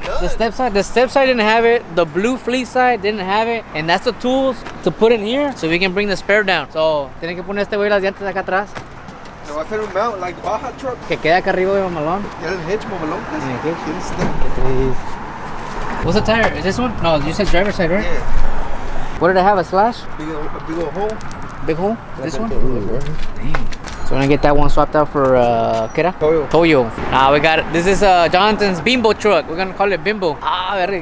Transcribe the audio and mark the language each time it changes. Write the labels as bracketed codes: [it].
[en] The step side didn't have it. The blue fleece side didn't have it. And that's the tools to put in here so we can bring the spare down. [es] So, tienen que poner este güey las llantas acá atrás. Se va a hacer un mount [en] like Baja truck. [es] Que quede acá arriba de mamalón. Ya el hitch, mamalón, cuz. [en] Yeah, hitch. [es] Tiene stick. [en] What's the tire? Is this one? No, you said driver's side, right? Yeah. What did it have? A slash? A big old hole. Big hole? This one? Dang. So we're gonna get that one swapped out for [es] ¿qué era? [en] Toyo. We got it. This is Jonathan's Bimbo truck. We're gonna call it Bimbo. Very.